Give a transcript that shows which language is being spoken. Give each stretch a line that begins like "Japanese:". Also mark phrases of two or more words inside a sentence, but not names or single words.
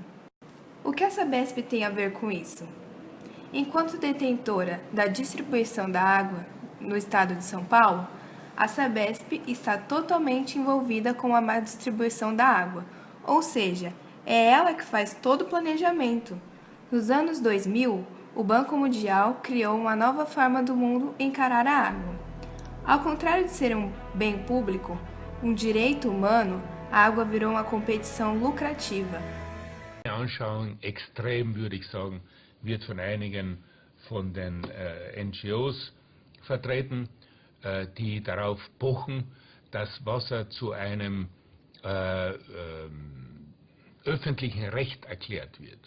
Portuguese: O que a Sabesp tem a ver com isso? Enquanto detentora da distribuição da água no estado de São Paulo, a Sabesp está totalmente envolvida com a má distribuição da água, ou seja, é ela que faz todo o planejamento. Nos anos 2000, o Banco Mundial criou uma nova forma do mundo encarar a água. Ao contrário de ser um bem público, um direito humano, a água virou uma competição lucrativa.
German: Die Anschauung extrem, würde ich sagen, wird von einigen von den NGOs vertreten, die darauf pochen, dass Wasser zu einem öffentlichen Recht erklärt wird.